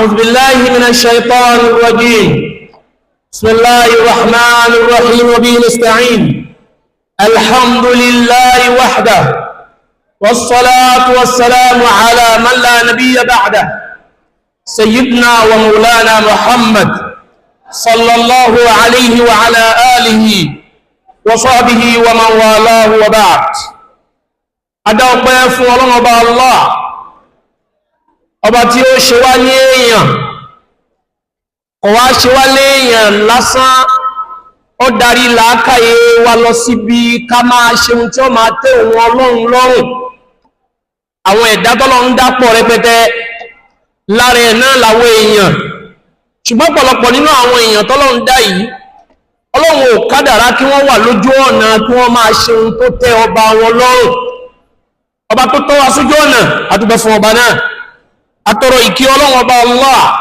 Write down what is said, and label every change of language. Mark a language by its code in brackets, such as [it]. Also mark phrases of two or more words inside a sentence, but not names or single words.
[ar] أعوذ بالله من الشيطان الرجيم بسم الله الرحمن الرحيم وبه نستعين الحمد لله وحده والصلاة والسلام على من لا نبي بعده سيدنا ومولانا محمد صلى الله عليه وعلى آله وصحبه ومن والاه وبعد أدعوكم فولو الله [yo] ọba tí ó ṣe wá ní èèyàn kò wá ṣe wá léèyàn lásán ó darí làákàyè wa lọ síbi ká máa ṣe ohun tí ó máa tẹ́ òun ọlọ́run lọ́rùn àwọn ẹ̀dá tọ́lọ́run dápọ̀ rẹpẹtẹ lára ẹ̀ náà làwọn èèyàn ṣùgbọ́n pọ̀lọpọ̀ nínú àwọn èèyàn tọ́lọ́run dá yìí ọlọ́run ò kádàrá kí wọ́n wà lójú ọ̀nà kí wọ́n máa ṣe ohun tó tẹ́ ọba wọn lọ́rùn ọba tó tọ́ wa sójú ọ̀nà àdúgbò fún ọba náà atọrọ ìkí ọlọ́wọ́ bá Allah